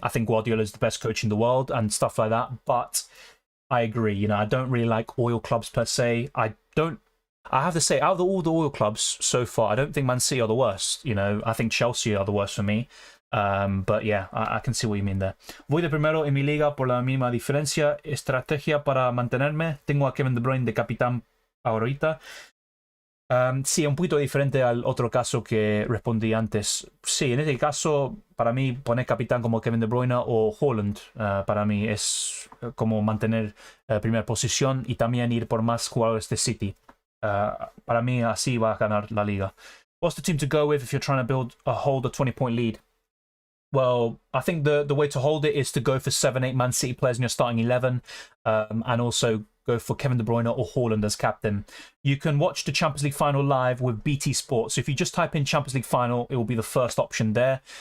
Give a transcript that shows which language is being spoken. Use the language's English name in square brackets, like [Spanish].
[English] I think Guardiola is the best coach in the world and stuff like that. But I agree, you know, I don't really like oil clubs per se. I have to say, out of all the oil clubs so far, I don't think Man City are the worst. You know, I think Chelsea are the worst for me. But yeah, I can see what you mean there. [Spanish] Voy de primero en mi liga por la mínima diferencia. Estrategia para mantenerme. Tengo a Kevin De Bruyne de capitán ahorita. Sí, un poquito diferente al otro caso que respondí antes. Sí, en este caso, para mí, poner capitán como Kevin De Bruyne o Haaland, para mí es como mantener primera posición y también ir por más jugadores de City. Para mí, así va a ganar la liga. [English] What's the team to go with if you're trying to hold a 20-point lead? Well, I think the way to hold it is to go for 7-8 Man City players in your starting 11 and also go for Kevin De Bruyne or Haaland as captain. You can watch the Champions League final live with BT Sport. So if you just type in Champions League final, it will be the first option there.